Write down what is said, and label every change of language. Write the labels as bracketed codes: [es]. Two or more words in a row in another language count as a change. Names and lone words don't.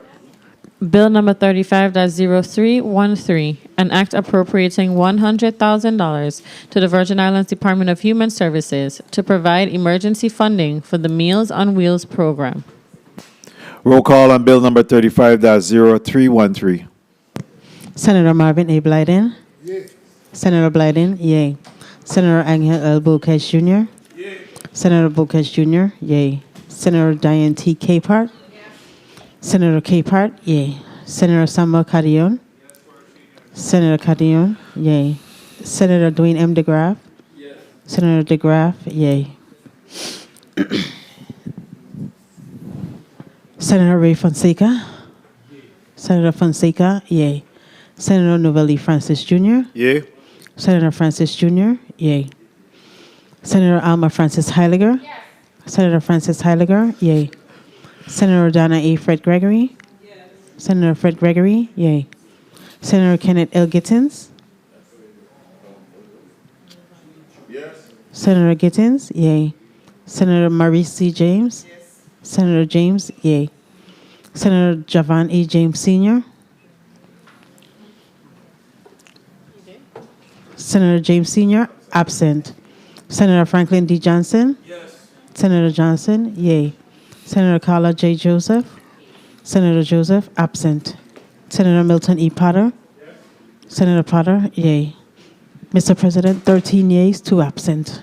[en] Bill number 35-0313, an act appropriating $100,000 to the Virgin Islands Department of Human Services to provide emergency funding for the Meals on Wheels program. Roll call on Bill number 35-0313. Senator Marvin A. Blyden. Senator Blyden, yay. Senator Angel L. Bocage Jr. Senator Bocage Jr., yay. Senator Diane T. Capehart. Senator Capehart, yay. Senator Samuel Carrion. Senator Carrion, yay. Senator Dwayne M. DeGraff. Senator DeGraff, yay. Senator Ray Fonseca. Senator Fonseca, yay. Senator Novelli Francis Jr. Yay. Senator Francis Jr., yay. Senator Alma Francis Heiliger. Senator Francis Heiliger, yay. Senator Donna A. Fred Gregory. Senator Fred Gregory, yay. Senator Kenneth L. Gittins. Senator Gittins, yay. Senator Maurice C. James. Senator James, yay. Senator Javon E. James Sr. Senator James Sr., absent. Senator Franklin D. Johnson. Senator Johnson, yay. Senator Carla J. Joseph. Senator Joseph, absent. Senator Milton E. Potter. Senator Potter, yay. Mr. President, 13 yeas, 2 absent.